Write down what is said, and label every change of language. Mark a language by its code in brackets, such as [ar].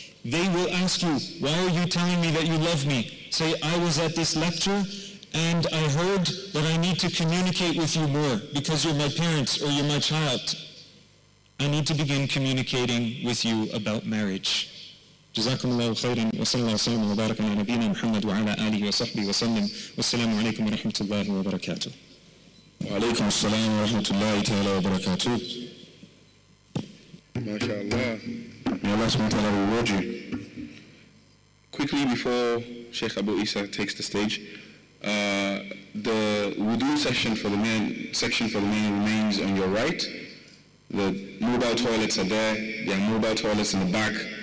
[en] They will ask you, why are you telling me that you love me? Say, I was at this lecture and I heard that I need to communicate with you more because you're my parents or you're my child. I need to begin communicating with you about marriage. [ar] جزاكم الله خيرا وصلى الله وسلم وبارك على نبينا محمد وعلى آله وصحبه وسلم والسلام عليكم ورحمة الله وبركاته. وعليكم السلام ورحمة الله تعالى وبركاته. [en] MashaAllah. May Allah subhanahu wa ta'ala reward you. Quickly before Sheikh Abu Isa takes the stage, the wudu section for the men remains on your right. The mobile toilets are there. There are mobile toilets in the back.